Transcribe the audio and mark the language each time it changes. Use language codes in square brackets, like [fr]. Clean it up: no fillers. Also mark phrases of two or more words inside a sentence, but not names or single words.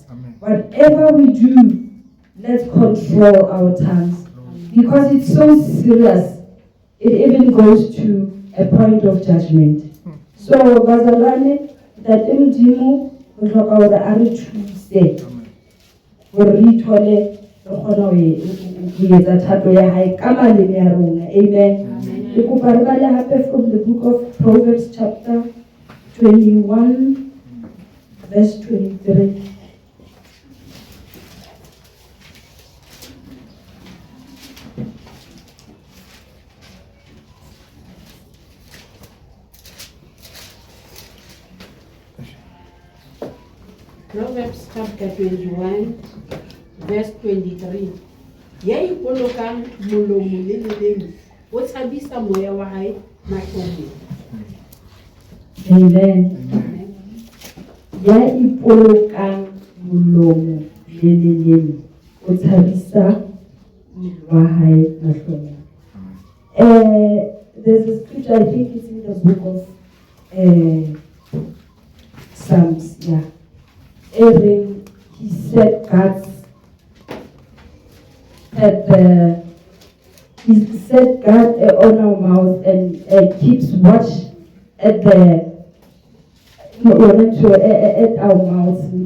[en] Whatever we do, let's control our tongues. Because it's so serious, it even goes to a point of judgment. [st] So, bazalwane, that Modimo o hloka hore a re thuse hore re ithole re kgona ho etsa thato ya hae ka maleme ya rona. [en] Amen. [st] Ke kopa re bale hape [en] from the book of Proverbs chapter 21 verse 23. Proverbs chapter 21 verse 23. [st] Ya ipolokang molomo le leleme o tshabisa moya wa hae mahlomong. Amen. Ya ipolokang molomo le leleme o tshabisa wa hae mahlong. [en] There's a scripture, I think it's in the book of Psalms, yeah. Aaron, he set guards he set guard on our mouth and keeps watch at our mouths.